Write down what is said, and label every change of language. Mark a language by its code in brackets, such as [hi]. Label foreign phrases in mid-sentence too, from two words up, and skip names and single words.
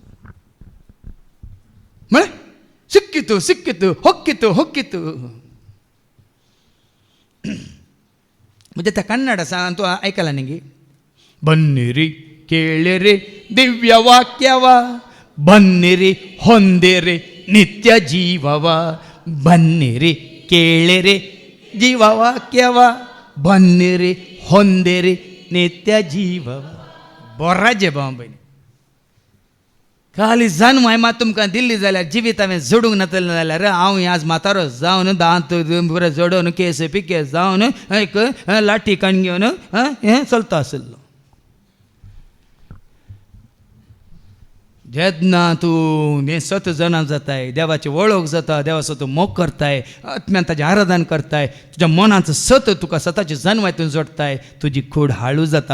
[kok] म्हळ्यार [kn] ಸಿಕ್ಕಿತು ಹೊಕ್ಕಿತು [kok] म्हणजे त्या कन्नड आसा तूं आयकला न्ही? [kn] ಬನ್ನಿರಿ ಕೇಳಿರಿ ದಿವ್ಯ ವಾಕ್ಯವ, ಬನ್ನಿರಿ ಹೊಂದಿರೆ ನಿತ್ಯ ಜೀವವ, ಬನ್ನಿರಿ ಕೇಳಿರಿ ಜೀವ ವಾಕ್ಯವ, ಬನ್ನಿರಿ ಹೊಂದಿರಿ ನಿತ್ಯ ಜೀವವ. [kok] बोराजे भाव भयणी, खाली जन्म हांवें मात तुमकां दिल्ली जाल्यार जिवीत हांवें जोडूंक नातलें जाल्यार हांव आज म्हातारो जावन दांत बरें जोडून केस पिके जावन एक लाठी काण घेवन हें चलता आसलो. जेन्ना तूं हें सत जाणां जाताय, देवाची वळख जाता, देवाचो तूं मोग करताय, आत्म्यान ताजें आराधन करताय, तुज्या मनाचो सत तुका सताची जन्म हितून जोडताय, तुजी कूड हाळू जाता.